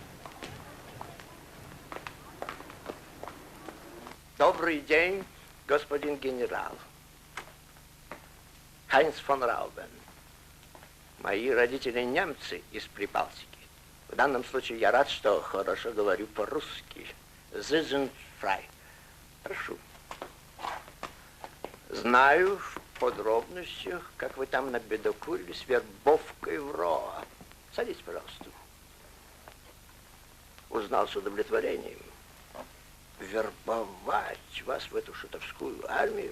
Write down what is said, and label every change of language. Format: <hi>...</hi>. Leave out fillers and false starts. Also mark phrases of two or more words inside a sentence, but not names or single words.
<ru>Добрый день, господин генерал. Хайнц фон Раубен. Мои родители немцы из Прибалтики. В данном случае я рад, что хорошо говорю по-русски.</ru> <de>Sie sind frei.</de> <ru>Прошу. Знаю в подробностях, как вы там набедокурили с вербовкой в РОА. Садитесь, пожалуйста. Узнал с удовлетворением. Вербовать вас в эту шутовскую армию?</ru>